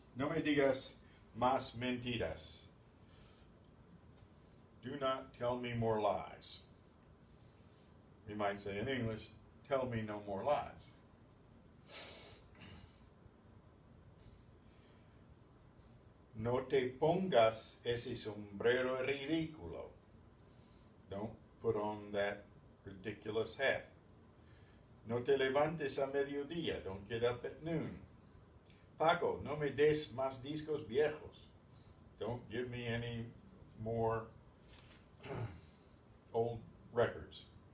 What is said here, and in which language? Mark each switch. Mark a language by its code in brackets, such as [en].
[es] me digas más mentiras. [en] Do not tell me more lies. We might say in English, tell me no more lies. [es] No te pongas ese sombrero ridículo. [en] Don't put on that ridiculous hat. [es] No te levantes a mediodía. [en] Don't get up at noon. [es] Paco, no me des más discos viejos. [en] Don't give me any more old records.